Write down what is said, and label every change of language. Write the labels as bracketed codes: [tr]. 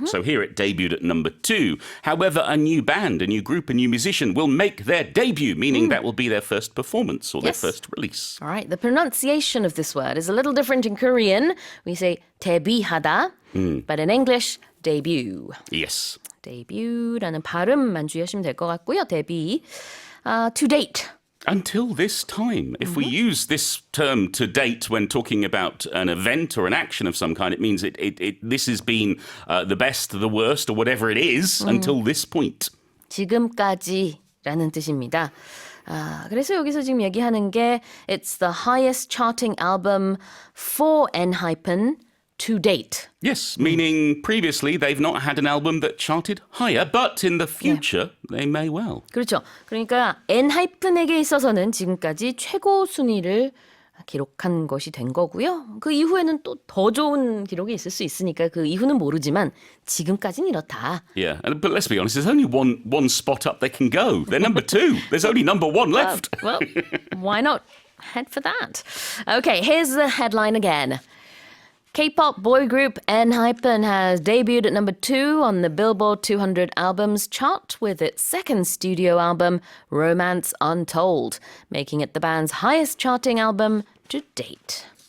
[en] So here it debuted at number 2. However, a new band, a new group, a new musician will make their debut, meaning that will be their first performance or their first release. All right, the pronunciation of this word is a little different in Korean. We say 데뷔하다, but in English, debut. Yes. [ko] 데뷔라는 발음만 주의하시면 될 것 같고요. 데뷔. [en] To date. Until this time. If we use this term to date when talking about an event or an action of some kind, it means this has been the best, the worst, or whatever it is until this point. [ko] 지금까지라는 뜻입니다. 그래서 여기서 지금 얘기하는 게 [en] It's the highest charting album for Enhypen to date. Yes, meaning previously they've not had an album that charted higher, but in the future they may well. [ko] 그렇죠. 그러니까 엔하이픈에게 있어서는 지금까지 최고 순위를 기록한 것이 된 거고요. 그 이후에는 또 더 좋은 기록이 있을 수 있으니까 그 이후는 모르지만 지금까지는 이렇다. [en] Yeah, but let's be honest, there's only one spot up they can go. They're number 2. There's only number 1 left. Well, why not head for that? Okay, here's the headline again. K-pop boy group Enhypen has debuted at number 2 on the Billboard 200 albums chart with its second studio album, Romance Untold, making it the band's highest charting album to date.